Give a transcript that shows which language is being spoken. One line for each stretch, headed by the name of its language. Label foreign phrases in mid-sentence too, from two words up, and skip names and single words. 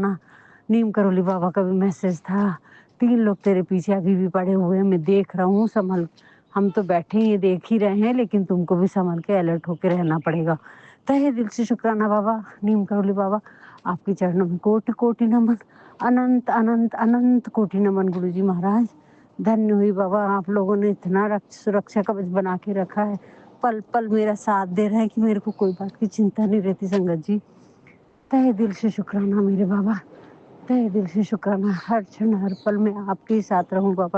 Urdu: نیم کرولی بابا کا بھی میسج تھا 3 لوگ تیرے پیچھے ابھی بھی پڑے ہوئے ہیں میں دیکھ رہا ہوں سنبھل. ہم تو بیٹھے یہ دیکھ ہی رہے ہیں لیکن تم کو بھی سنبھل کے الرٹ ہو کے رہنا پڑے گا. تہہ دل سے شکرانہ بابا نیم کرولی بابا آپ کے چرنوں میں کوٹی کوٹی نمن. اننت اننت اننت کوٹی نمن گرو جی مہاراج. دھنیہ ہوئی بابا آپ لوگوں نے اتنا سرکشا کوچ بنا کے رکھا ہے. پل پل میرا ساتھ دے رہا ہے کہ میرے کو کوئی بات کی چنتا نہیں رہتی سنگت جی. تہہ دل سے شکرانہ میرے بابا. تہہ دل سے شکرانہ ہر چھن ہر پل میں آپ کے ساتھ رہوں بابا.